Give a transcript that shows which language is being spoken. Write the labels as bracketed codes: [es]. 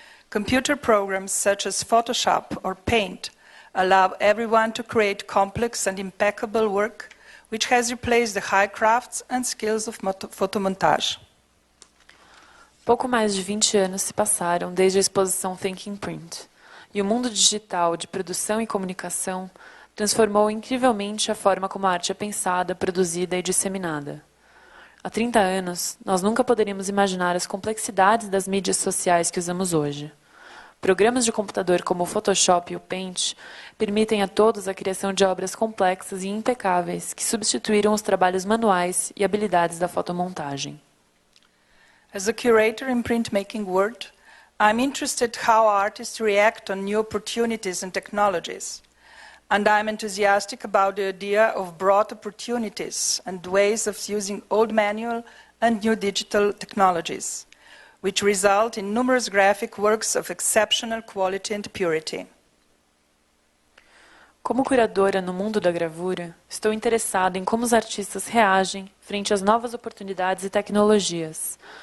[en] Computer programs such as Photoshop or Paint allow everyone to create complex and impeccable work, which has replaced the high crafts and skills of photomontage. [pt] Pouco mais de 20 anos se passaram desde a exposição Thinking Print, e o mundo digital de produção e comunicação transformou incrivelmente a forma como a arte é pensada, produzida e disseminada. Há 30 anos, nós nunca poderíamos imaginar as complexidades das mídias sociais que usamos hoje. Programas de computador como o Photoshop e o Paint permitem a todos a criação de obras complexas e impecáveis que substituíram os trabalhos manuais e habilidades da fotomontagem. [en] As a curator in printmaking world, I'm interested how artists react on new opportunities and technologies. And I'm enthusiastic about the idea of broad opportunities and ways of using old manual and new digital technologies, which result in numerous graphic works of exceptional quality and purity. [pt] Como curadora no mundo da gravura, estou interessada em como os artistas reagem frente às novas oportunidades e tecnologias.